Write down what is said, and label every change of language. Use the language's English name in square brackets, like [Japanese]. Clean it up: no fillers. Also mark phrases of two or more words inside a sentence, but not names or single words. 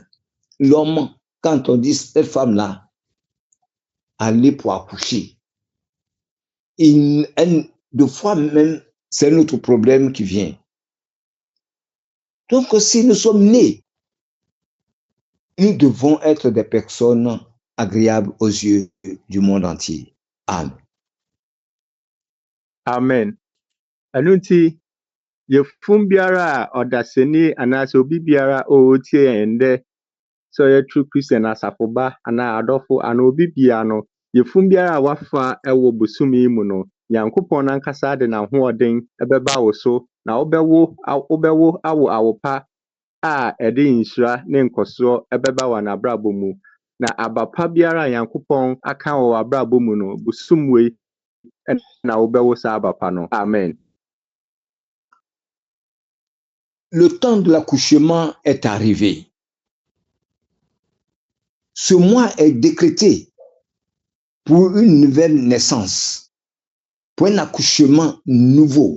[French] L'homme, quand on dit cette femme-là, aller pour accoucher, deux fois même, c'est notre problème qui vient. Donc, si nous sommes nés, nous devons être des personnes agréables aux yeux du monde entier. Amen. Amen. [Akan] Ɛno nti, yɛfum biara a ɔdasani anaasɛ obi biara a ɔretie yɛn dɛ sɛ ɔyɛ [English] true Christian [Akan] asafoba anaa adɔfo anaa obi biara no, yɛfum biara a wafa ɛwɔ bosom yi mu no, Nyankopɔn ankasa de n'ahoɔden ɛbɛba wo so, na wobɛwo awo awopa a ɛde nhyira ne nkɔsoɔ ɛbɛba wɔ n'abrabɔ mu. Na abapa biara a Nyankopɔn aka wɔ w'abrabɔ mu no, bosom wei na wobɛwo saa abapa no. Amen. [French] Le temps de l'accouchement est arrivé. Ce mois est décrété pour une nouvelle naissance, pour un accouchement nouveau.